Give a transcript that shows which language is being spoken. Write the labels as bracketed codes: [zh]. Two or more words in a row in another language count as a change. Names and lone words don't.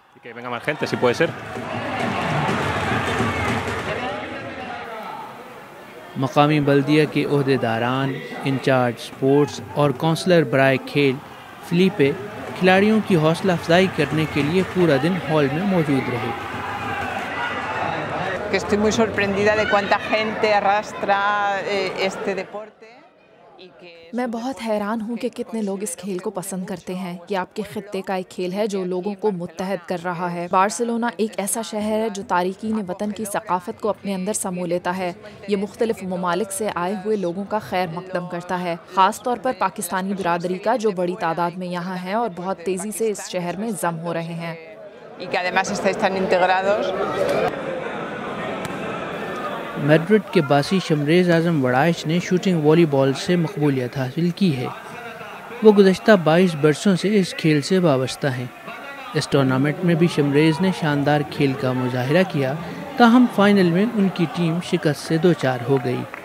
[ur] مقامی بلدیہ کے عہدیداران، انچارج اسپورٹس اور کونسلر برائے کھیل فلیپے کھلاڑیوں کی حوصلہ افزائی کرنے کے لیے پورا دن ہال میں موجود رہے۔ [es] Estoy muy sorprendida de cuánta gente arrastra este deporte. [ur] میں بہت حیران ہوں کہ کتنے لوگ اس کھیل کو پسند کرتے ہیں۔ یہ آپ کے خطے کا ایک کھیل ہے جو لوگوں کو متحد کر رہا ہے۔ بارسلونا ایک ایسا شہر ہے جو تارکین وطن کی ثقافت کو اپنے اندر سمو لیتا ہے۔ یہ مختلف ممالک سے آئے ہوئے لوگوں کا خیر مقدم کرتا ہے، خاص طور پر پاکستانی برادری کا جو بڑی تعداد میں یہاں ہے اور بہت تیزی سے اس شہر میں ضم ہو رہے ہیں۔ [es] Y que además estáis tan integrados. [ur] میڈرڈ کے باسی شمریز اعظم وڑائچ نے شوٹنگ والی بال سے مقبولیت حاصل کی ہے۔ وہ گزشتہ 22 برسوں سے اس کھیل سے وابستہ ہیں۔ اس ٹورنامنٹ میں بھی شمریز نے شاندار کھیل کا مظاہرہ کیا، تاہم فائنل میں ان کی ٹیم شکست سے دوچار ہو گئی۔